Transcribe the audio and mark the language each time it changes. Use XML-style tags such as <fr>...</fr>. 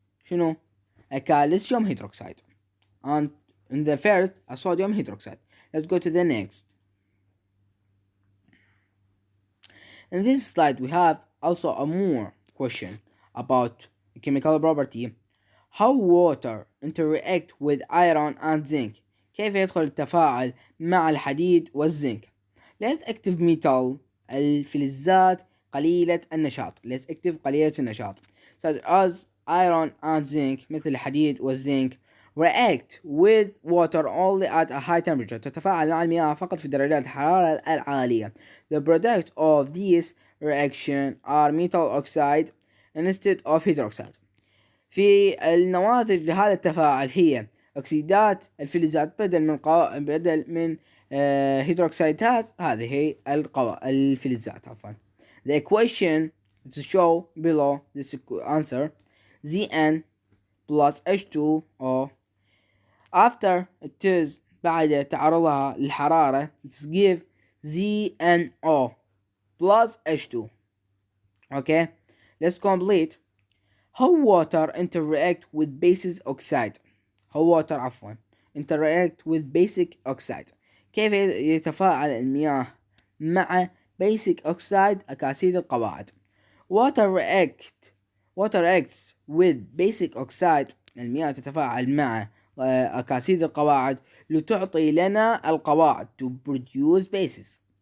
<en>شنو؟ a calcium hydroxide. And in the first, a sodium hydroxide. Let's go to the next. In this slide we have also a more question about chemical property. How water interact with iron and zinc.</en> <ar>كيف يدخل التفاعل مع الحديد والزنك.</ar> <en>Less active metal</en> <ar>الفلزات قليلة النشاط.</ar> <en>Less active</en> <ar>قليلة النشاط.</ar> <en>Such as iron and zinc</en> <ar>مثل الحديد والزنك</ar> <en>react with water only at a high temperature.</en> <ar>تتفاعل مع المياه فقط في درجات الحرارة العالية.</ar> <en>The product of this reaction are metal oxide instead of hydroxide.</en> <ar>في النواتج لهذا التفاعل هي أكسيدات الفلزات بدل من هيدروكسيدات. هذه هي الفلزات عفوا.</ar> <en>The equation to show below this answer: Zn plus H2O after it is</en> <ar>بعد تعرضها للحرارة</ar> <en>it give ZnO plus H2. Okay, let's complete. How water interact with basic oxide. How water interact with basic oxide.</en> <ar>كيف يتفاعل المياه مع</ar> <en>basic oxide</en> <ar>أكاسيد القواعد.</ar> <en>Water reacts with basic oxide.</en> <ar>المياه تتفاعل مع أكاسيد القواعد لتعطي لنا القواعد</ar> <en>to produce bases.</en>